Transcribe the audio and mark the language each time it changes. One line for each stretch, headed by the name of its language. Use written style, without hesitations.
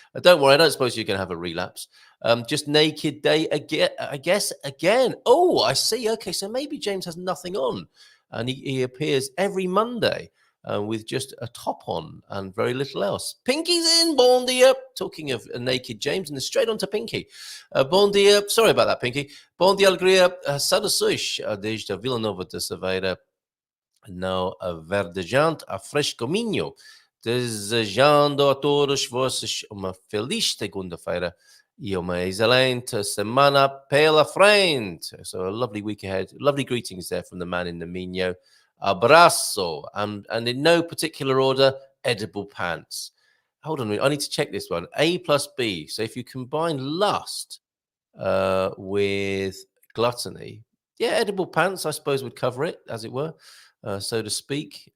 English: Don't worry, I don't suppose you're going to have a relapse. Just naked day again, I guess, again. Oh, I see. Okay, so maybe James has nothing on. And he appears every Monday with just a top on and very little else. Pinky's in,
Portuguese: bon dia.
English: Talking of naked James, and straight on to Pinky.
Portuguese: Bon dia.
English: Sorry about that, Pinky.
Portuguese: Bon dia, alegria. Saudações desde Vila Nova de Cerveira. Não a verdejante a frescominho, desejando a todos vocês uma feliz segunda-feira e uma excelente semana pela frente.
English: So a lovely week ahead. Lovely greetings there from the man in the Minho.
Portuguese: Abraço.
English: And in no particular order, edible pants. Hold on a minute. I need to check this one. A plus B. So if you combine lust with gluttony, yeah, edible pants, I suppose, would cover it, as it were. So to speak.